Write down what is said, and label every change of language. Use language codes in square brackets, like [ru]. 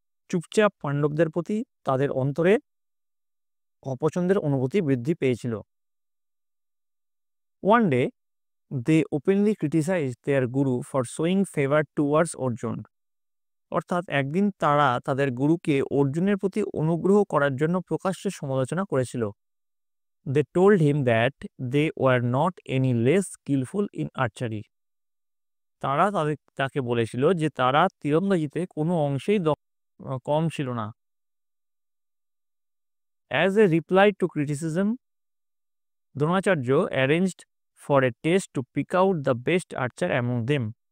[bn] চুপচাপ পাণ্ডবদের প্রতি তাদের অন্তরে অপছন্দের অনুভূতি বৃদ্ধি পেয়েছিল। [en] One day they openly criticise their guru for showing favour towards Arjun. [bn] অর্থাৎ একদিন তারা তাদের গুরুকে অর্জুনের প্রতি অনুগ্রহ করার জন্য প্রকাশ্যে সমালোচনা করেছিল। [en] They told him that they were not any less skillful in archery. [bn] তারা তাকে বলেছিল যে তারা তীরন্দাজিতে কোনো অংশেই কম ছিল না। [en] As a reply to criticism, Dronacharya arranged for a test to pick out the best archer among them.